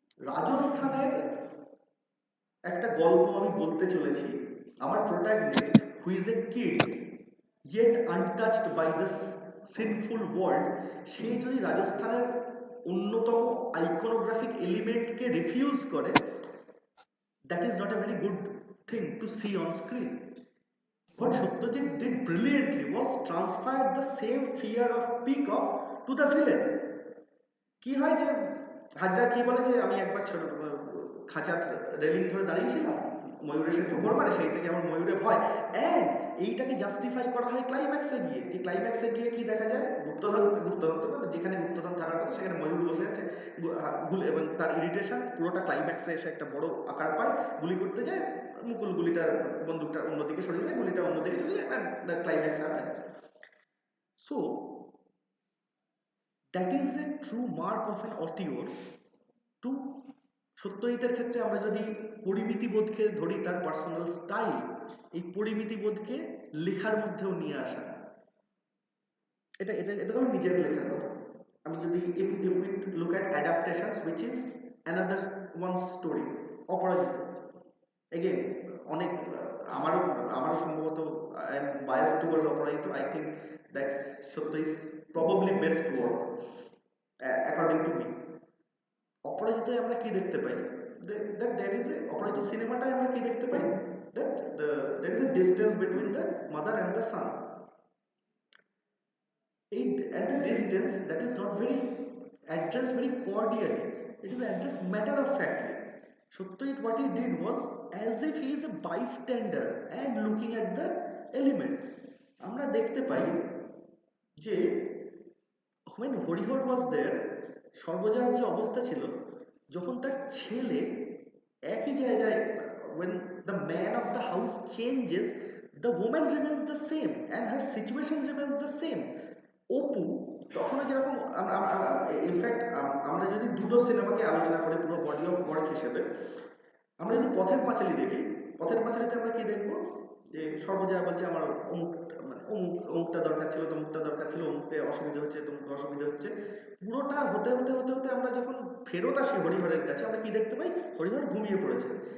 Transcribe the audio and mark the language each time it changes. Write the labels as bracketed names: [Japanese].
[Bangla] রাজস্থানের একটা গল্প আমি বলতে চলেছি, আমার [English] protagonist who is a kid yet untouched by this sinful world, [Bangla] সে যদি রাজস্থানের অন্যতম আইকনোগ্রাফিক এলিমেন্টকে রিফিউজ করে, [English] that is not a very good thing to see on screen. What Satyajit did brilliantly was transfer the same fear of peacock to the villain. [Bangla] কি হয় যে হাজরা কি বলে যে আমি একবার ছোট খাঁচার রেলিং ধরে দাঁড়িয়েছিলাম, ময়ূরে সে ঠোকর মারে, সেই থেকে আমার ময়ূরে ভয়, অ্যান্ড এইটাকে জাস্টিফাই করা হয় ক্লাইম্যাক্সে গিয়ে। যে ক্লাইম্যাক্সে গিয়ে কি দেখা যায়, গুপ্তধন তো না, যেখানে গুপ্তধন থাকার কথা সেখানে ময়ূর বসে আছে, এবং তার ইরিটেশন পুরোটা ক্লাইম্যাক্সে এসে একটা বড় আকার পায়, গুলি করতে যায়, মুকুল গুলিটা বন্দুকটা অন্যদিকে সরিয়ে যায়, গুলিটা অন্যদিকে চলে যায়, [English] And the climax happens. So that is a true mark of an auteur to [Bangla] সত্যজিতের ক্ষেত্রে আমরা যদি পরিমিতিবোধকে ধরি, তার পার্সোনাল স্টাইল, এই পরিমিতিবোধকে লেখার মধ্যেও নিয়ে আসা, এটা এটা এটা হলো নিজের লেখার কথা। আমি যদি [English] if we look at adaptations which is another one story, Aparajito again [Bangla] অনেক আমারও সম্ভবত [English] I am biased towards Aparajito, I think that's Satyajit's probably best work according to me. [Bangla] অপরাজিতায় আমরা কি দেখতে পাই, [English] that there is a [Bangla] অপরাজিত সিনেমাটায় আমরা কি দেখতে পাই, [English] that there is a distance between the mother and the son, and the distance that is not very addressed very cordially, it is addressed matter of factly. Satyajit what he did was as if he is a bystander and looking at the elements. [Bangla] আমরা দেখতে পাই যে [English] when Harihar was there, [Bangla] সর্বজয়ার যে অবস্থা ছিল, যখন তার ছেলে একই জায়গায়, [English] when the man of the house changes, the woman remains the same and her situation remains the same. [Bangla] Apu তখনও যেরকম, ইনফ্যাক্ট আমরা যদি দুটো সিনেমাকে আলোচনা করি পুরো [English] body of work [Bangla] হিসেবে, আমরা যদি পথের পাঁচালী দেখি, পথের পাঁচালীতে আমরা কি দেখবো, যে সর্বজয়া বলছে আমার অমুক, মানে অমুকটা দরকার ছিল, তমুকটা দরকার ছিল, অমুককে অসুবিধা হচ্ছে, তমুককে অসুবিধা হচ্ছে, পুরোটা হতে হতে হতে হতে আমরা যখন ফেরত আসি হরিহরের কাছে, আমরা কি দেখতে পাই, হরিহর ঘুমিয়ে পড়েছে।